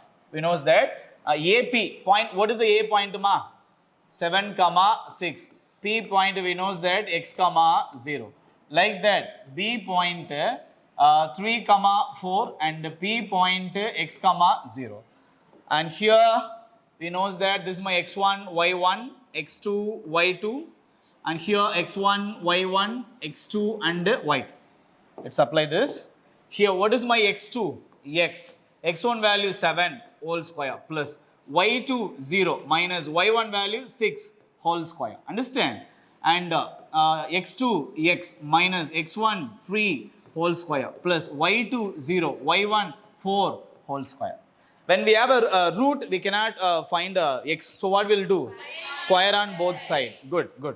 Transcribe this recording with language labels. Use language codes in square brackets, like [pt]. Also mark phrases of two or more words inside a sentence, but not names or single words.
[en] We know that AP point. What is the A point ma? 7 comma 6. P point we know that x comma 0. Like that B point 3 comma 4 and P point x comma 0. And here we know that this is my x1 y1 x2 y2 and here x1 y1 x2 and y2. Let's apply this. Here what is my x2? X1 value 7 whole square plus y2 0 minus y1 value 6 whole square. Understand? And x2 x minus x1 3 whole square plus y2 0 y1 4 whole square. When we have a root, we cannot find x. So what we'll do? Square on both sides. Good, good.